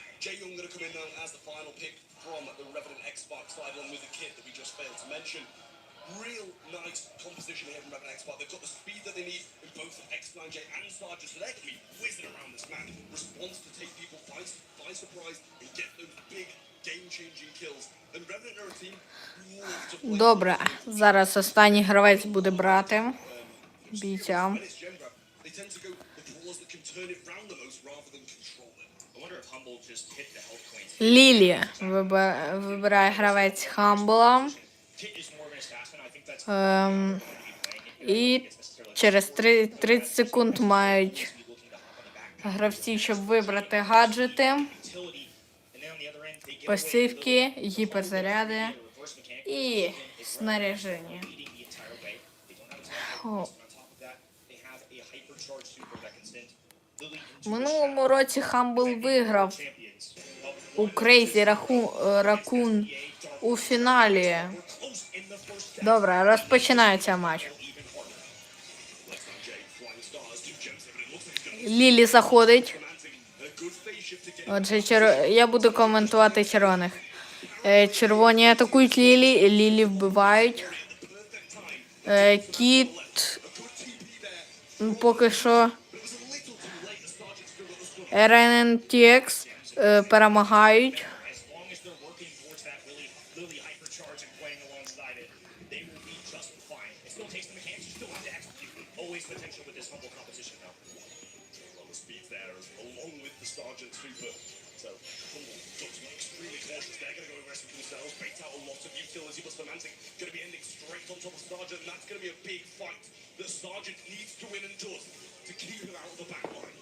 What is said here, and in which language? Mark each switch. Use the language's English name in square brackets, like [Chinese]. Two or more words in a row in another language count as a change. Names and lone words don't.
[English] Jay Young going to come in now as the final pick from the Revenant X-Spark side, along with the kid that we just failed to mention. Real nice composition here from Revenant X-Spark. They've got the speed that they need in both X9J and Sargent, so they're going to be whizzing around this map. Response to take people by surprise and get those big game-changing kills. And Revenant are a team who love to play. [Ukrainian] Добре, зараз останній гравець буде брати бійця. [English] When it's Gem Grab, they tend to go the brawlers that can turn it round the most rather than control it. I wonder if Humble just hit the health points. [Ukrainian] Лілі вибирає гравець Хамбла. [English] Kit is more of an assassin. I think that's [Ukrainian] І через 30 секунд мають гравці, щоб вибрати гаджети, [English] utility. And then on the other end, they give [Ukrainian] пасивки, гіперзаряди [English] a reverse mechanic [Ukrainian] і снаряження. [English] leading the entire way. They don't have a О, on top of that, they have a hypercharged super that can send Lily [Ukrainian] в минулому році Хамбл виграв [English] champions. [Ukrainian] у Крейзі Ракун у фіналі. [English] Close in the first [Ukrainian] Добре, розпочинається матч. Лілі заходить. Отже, я буду коментувати червоних. Червоні атакують Лілі, Лілі вбивають. Кіт поки що RNTX перемагають. [English] as long as they're working towards that Lily hypercharge and playing alongside it, they will be just fine. It still takes the mechanics, you still have to execute. Always potential with this Humble composition though. Well, the speed there, along with the Sergeant Super. So, Humble got to be extremely cautious. They're going to go aggressive themselves, bait out a lot of utility, but Semantic going to be ending straight on top of Sergeant, and that's going to be a big fight that Sergeant needs to win and does to keep him out of the back lines.